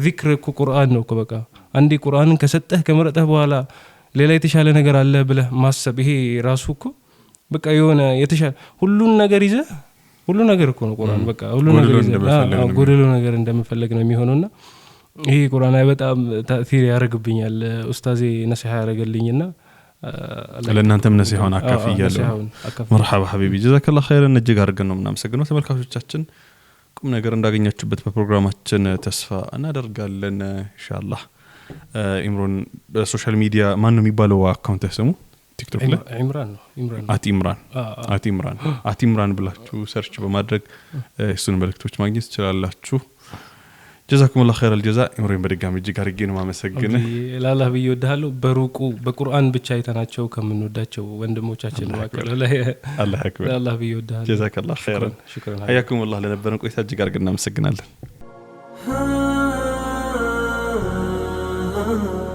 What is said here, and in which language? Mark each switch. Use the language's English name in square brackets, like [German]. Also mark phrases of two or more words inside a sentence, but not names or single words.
[Amharic] ዚክር እኮ ቁርአን ነው እኮ በቃ አንዴ ቁርአንን ከሰጠህ ከመረጠህ በኋላ ሌላ የተሻለ ነገር አለ ብለህ ማሰብ ይሄ ራሱ እኮ በቃ የሆነ የተሻለ ሁሉን ነገር ይዘህ ሁሉ ነገር እኮ ነው ቁርአን በቃ ሁሉ ነገር ጎደሎ ነገር እንደምፈልግ ነው የሚሆነውና ይሄ ቁርአን በጣም ተአثير ያደርግብኛል ኡስታዜ ነሲሃ ያደርገልኝና ለእናንተም ነሲሃውን አካፍያለሁ [Arabic] مرحبا حبيبي جزاك الله خيرا [Amharic] እጅግ አድርገን ነው እናመሰግነው ተመልካቾቻችን ቁም ነገር እንዳገኛችሁበት በፕሮግራማችን ተስፋ እናደርጋለን ኢንሻአላህ ኢምራን በሶሻል ሚዲያ ማን ነው የሚባለው አካውንት ስሙ ቲክቶክ ላይ ኢምራን ብላችሁ ሰርች በማድረግ እሱን መልእክቶች ማግኘት ትችላላችሁ [Arabic] جزاكم الله خير الجزاء [Amharic] ኢምራን በድጋሚ እጅግ አድርጌ ነው ማመሰግነው ላላህ ብየወድሃለሁ በሩቁ በቁርአን ብቻ አይተናቸው ከምንወዳቸው ወንድሞቻችን ማከለ ላይ [Arabic] الله أكبر [Amharic] ላላህ ብየወድሃለሁ [Arabic] جزاك الله خير حياكم الله [Amharic] ለነበረን ቆይታ እጅግ አድርገን እናመሰግናለን